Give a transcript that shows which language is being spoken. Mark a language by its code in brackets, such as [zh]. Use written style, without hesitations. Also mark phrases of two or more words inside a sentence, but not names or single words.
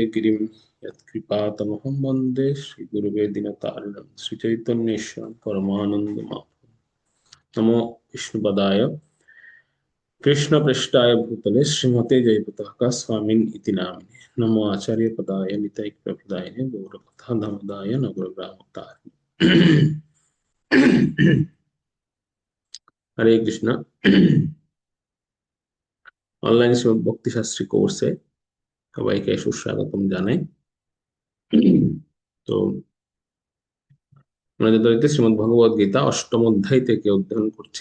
[sa] गिरिं यत्कृपातमहं वन्दे श्रीगुरुवे दिनतारिणं श्रीचैतन्येश्वरं परमानन्दमाधवं नमो विष्णुपदाय कृष्णपृष्ठाय भूतले श्रीमते जयपताका स्वामिन् इति नामिने नमो आचार्यपदाय नितैकप्रभुदायिने गौरकथाधामदाय नगरग्रामोद्धारिणे [bn] हरे कृष्ण অনলাইন শ্রীমদ ভক্তি শাস্ত্রী কোর্সে সবাইকে সুস্বাগতম জানাই। তো আমরা যথারীতি শ্রীমদ ভগবদ গীতা অষ্টম অধ্যায় থেকে অধ্যয়ন করছি।